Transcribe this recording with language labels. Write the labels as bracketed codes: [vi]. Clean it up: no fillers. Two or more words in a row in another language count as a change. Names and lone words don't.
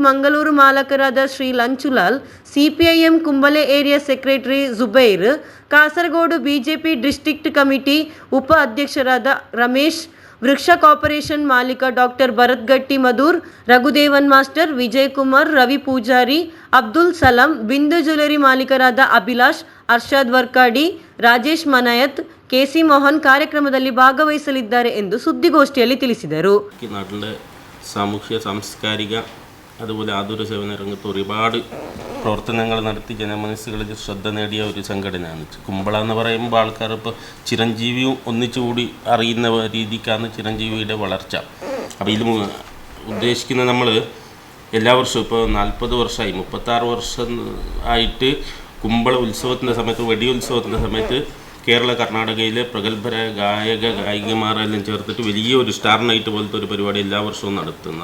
[kn] ಮಂಗಳೂರು ಮಾಲಕರಾದ ಶ್ರೀ ಲಂಚುಲಾಲ್, ಸಿಪಿಐಎಂ ಕುಂಬಳೆ [en] area secretary [kn] ಜುಬೈರ್, ಕಾಸರಗೋಡು ಬಿಜೆಪಿ [en] district committee [kn] ಉಪ ಅಧ್ಯಕ್ಷರಾದ ರಮೇಶ್, ವೃಕ್ಷ ಕಾರ್ಪೊರೇಷನ್ ಮಾಲೀಕ ಡಾಕ್ಟರ್ ಭರತ್ ಗಟ್ಟಿ ಮಧುರ್, ರಘುದೇವನ್ ಮಾಸ್ಟರ್, ವಿಜಯ್ ಕುಮಾರ್, ರವಿ ಪೂಜಾರಿ, ಅಬ್ದುಲ್ ಸಲಾಂ, ಬಿಂದು ಜ್ಯುವೆಲರಿ ಮಾಲೀಕರಾದ ಅಭಿಲಾಷ್, ಅರ್ಷಾದ್ ವರ್ಕಾಡಿ, ರಾಜೇಶ್ ಮನಾಯತ್, ಕೆಸಿ ಮೋಹನ್ ಕಾರ್ಯಕ್ರಮದಲ್ಲಿ ಭಾಗವಹಿಸಲಿದ್ದಾರೆ ಎಂದು ಸುದ್ದಿಗೋಷ್ಠಿಯಲ್ಲಿ ತಿಳಿಸಿದರು. [ml] നാട്ടിലെ സാമൂഹ്യ സാംസ്കാരിക അതുപോലെ ആതുര സേവന രംഗത്ത് ഒരുപാട് പ്രവർത്തനങ്ങൾ നടത്തി ജനമനസ്സുകളിൽ ശ്രദ്ധ നേടിയ ഒരു സംഘടനയാണ് കുമ്പള എന്ന് പറയുമ്പോൾ ആൾക്കാർ ഇപ്പോൾ ചിരഞ്ജീവിയും ഒന്നിച്ചുകൂടി അറിയുന്ന രീതിക്കാണ് ചിരഞ്ജീവിയുടെ വളർച്ച. അപ്പോൾ ഇതിൽ ഉദ്ദേശിക്കുന്ന നമ്മൾ എല്ലാ വർഷവും ഇപ്പോൾ 40 വർഷമായി 36 വർഷം ആയിട്ട് കുമ്പള ഉത്സവത്തിൻ്റെ സമയത്ത് വെടിയുത്സവത്തിൻ്റെ സമയത്ത് കേരള കർണാടകയിലെ പ്രഗത്ഭരായ ഗായികമാരെല്ലാം ചേർത്തിട്ട് വലിയൊരു [en] star night [ml] പോലത്തെ ഒരു പരിപാടി എല്ലാ വർഷവും നടത്തുന്നു.